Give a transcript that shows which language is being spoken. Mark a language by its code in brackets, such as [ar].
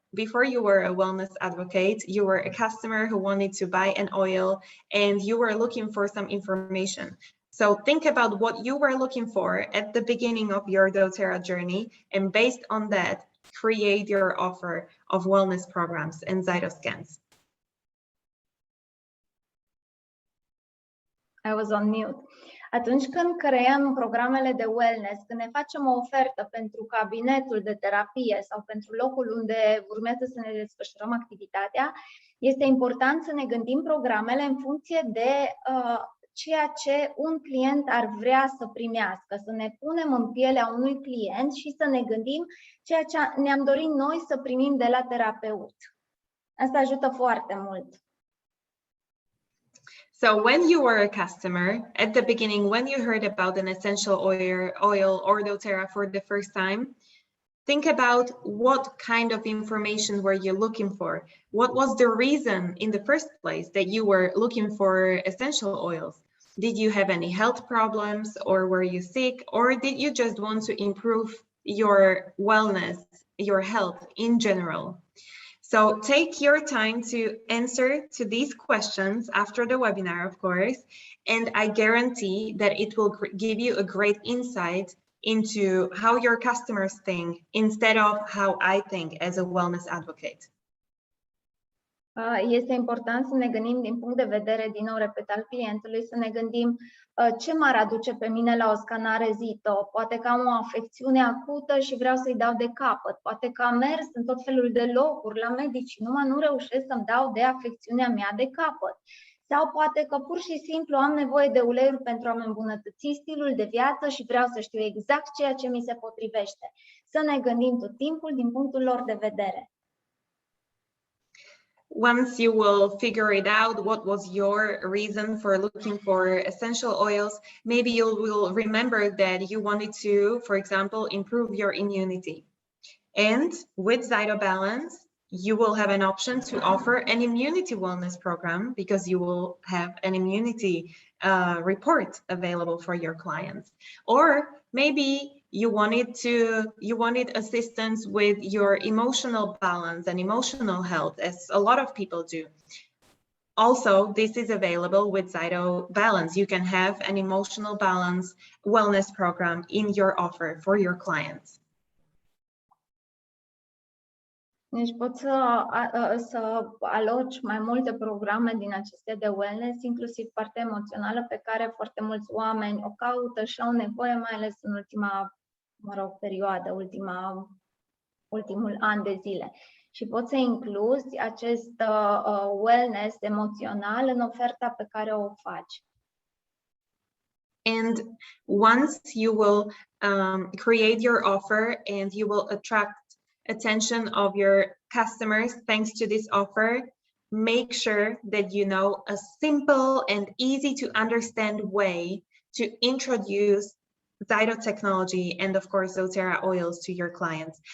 [en] Before you were a wellness advocate, you were a customer who wanted to buy an oil and you were looking for some information. So think about what you were looking for at the beginning of your doTERRA journey, and based on that, create your offer of wellness programs and ZYTO scans. I was on mute. [ro] Atunci când creăm programele de wellness, când ne facem o ofertă pentru cabinetul de terapie sau pentru locul unde urmează să ne desfășurăm activitatea, este important să ne gândim programele în funcție de ceea ce un client ar vrea să primească, să ne punem în pielea unui client și să ne gândim ceea ce ne-am dorit noi să primim de la terapeut. Asta ajută foarte mult. [en] So when you were a customer, at the beginning, when you heard about an essential oil or doTERRA for the first time, think about what kind of information were you looking for? What was the reason in the first place that you were looking for essential oils? Did you have any health problems, or were you sick, or did you just want to improve your wellness, your health in general? So take your time to answer to these questions after the webinar, of course, and I guarantee that it will give you a great insight into how your customers think instead of how I think as a wellness advocate. [ro] Este important să ne gândim din punct de vedere, din nou repet, al clientului, să ne gândim ce m-ar aduce pe mine la o scanare ZYTO. Poate că am o afecțiune acută și vreau să-i dau de capăt. Poate că am mers în tot felul de locuri la medici și numai nu reușesc să-mi dau de afecțiunea mea de capăt. Sau poate că pur și simplu am nevoie de uleiuri pentru a-mi îmbunătăți stilul de viață și vreau să știu exact ceea ce mi se potrivește. Să ne gândim tot timpul din punctul lor de vedere. [en] Once you will figure it out, what was your reason for looking for essential oils, maybe you will remember that you wanted to, for example, improve your immunity. And with ZYTO Balance, you will have an option to offer an immunity wellness program because you will have an immunity report available for your clients. Or maybe you wanted assistance with your emotional balance and emotional health, as a lot of people do. Also, this is available with ZYTO Balance. You can have an emotional balance wellness program in your offer for your clients. [ro] Deci poți să aloci mai multe programe din acestea de wellness, inclusiv partea emoțională pe care foarte mulți oameni o caută și au nevoie, mai ales în ultima, perioadă, ultimul an de zile. Și poți să incluzi acest wellness emoțional în oferta pe care o faci. [en] And once you will create your offer and you will attract attention of your customers thanks to this offer, make sure that you know a simple and easy to understand way to introduce ZYTO technology and of course doTERRA oils to your clients.